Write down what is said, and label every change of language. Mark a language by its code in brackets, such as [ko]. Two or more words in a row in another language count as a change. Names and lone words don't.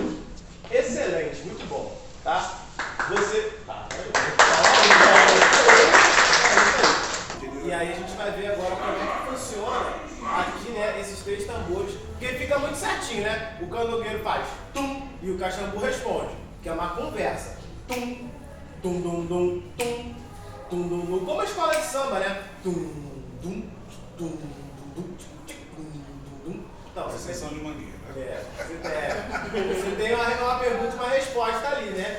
[pt] Excelente, muito bom, tá? Você... E aí a gente vai ver agora como é que funciona aqui, né, esses 3 tambores, porque fica muito certinho, né? O canogueiro faz tum e o cachambu responde, que é uma conversa. Tum, tum, dum, dum, tum, tum, dum, dum. Como a escola de samba, né? Tum, dum, tum, dum, dum. Não, você Sessão de mangueira. Você tem uma pergunta e uma resposta ali, né?